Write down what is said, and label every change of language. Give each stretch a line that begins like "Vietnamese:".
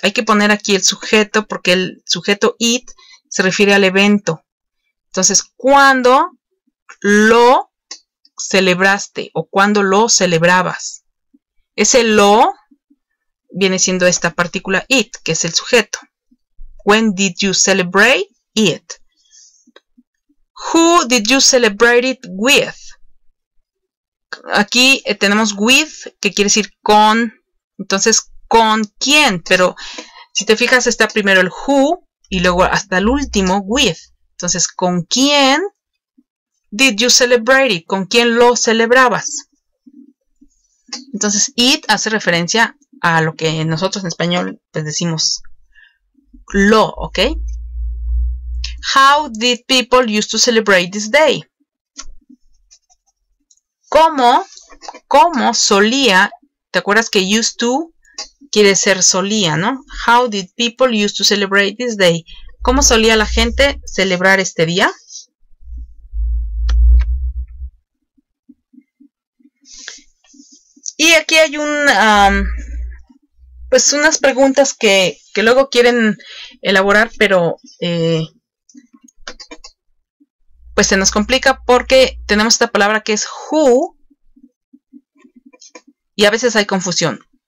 Spanish: Hay que poner aquí el sujeto porque el sujeto it se refiere al evento. Entonces, ¿cuándo lo celebraste o cuándo lo celebrabas? Ese lo viene siendo esta partícula it, que es el sujeto.
English: When did you celebrate it? Who did you celebrate it with?
Spanish: Aquí tenemos with, que quiere decir con. Entonces, ¿con quién? Pero si te fijas, está primero el who y luego hasta el último with. Entonces, ¿con quién
English: did you celebrate it?
Spanish: ¿Con quién lo celebrabas? Entonces, it hace referencia a lo que nosotros en español pues decimos lo, ¿ok?
English: How did people used to celebrate this day?
Spanish: ¿Cómo solía? ¿Te acuerdas que used to quiere ser solía, ¿no?
English: How did people used to celebrate this day?
Spanish: ¿Cómo solía la gente celebrar este día? Y aquí hay pues unas preguntas que luego quieren elaborar, pero pues se nos complica porque tenemos esta palabra que es who y a veces hay confusión.